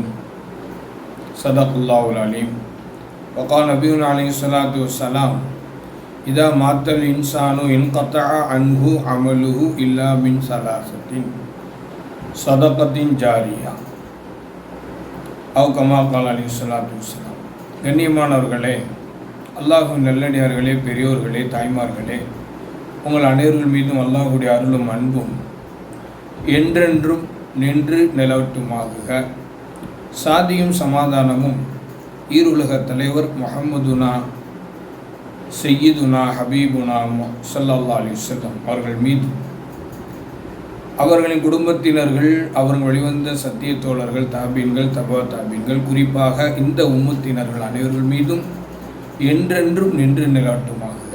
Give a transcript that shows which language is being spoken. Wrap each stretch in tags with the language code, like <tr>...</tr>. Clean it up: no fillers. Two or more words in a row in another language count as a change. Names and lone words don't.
<ar>صدق الله العليم. وقال نبينا عليه الصلاة والسلام: إذا مات الإنسان انقطع عنه عمله إلا من ثلاثة: صدقة جارية أو كما قال عليه الصلاة والسلام.</ar> <ta>கண்ணியமானவர்களே, அல்லாஹ்வின் நல்லடியார்களே, பெரியோர்களே, தாய்மார்களே, உங்கள் அனைவர்கள் மீதும் அல்லாஹ்வுடைய அருளும் அன்பும் என்றென்றும் நின்று நிலவட்டுமாக. சாதியும் சமாதானமும் ஈருலக தலைவர்</ta> <ar>محمدنا سيدنا حبيبنا صلى الله عليه وسلم</ar> <ta>அவர்கள் மீது, அவர்களின் குடும்பத்தினர்கள், அவர்கள் வெளிவந்த சத்திய தோழர்கள், தாபீன்கள், தபா தாபீன்கள், குறிப்பாக இந்த உம்மத்தினர்கள் அனைவர்கள் மீதும் என்றென்றும் நின்று நிலவட்டுமாக.</ta>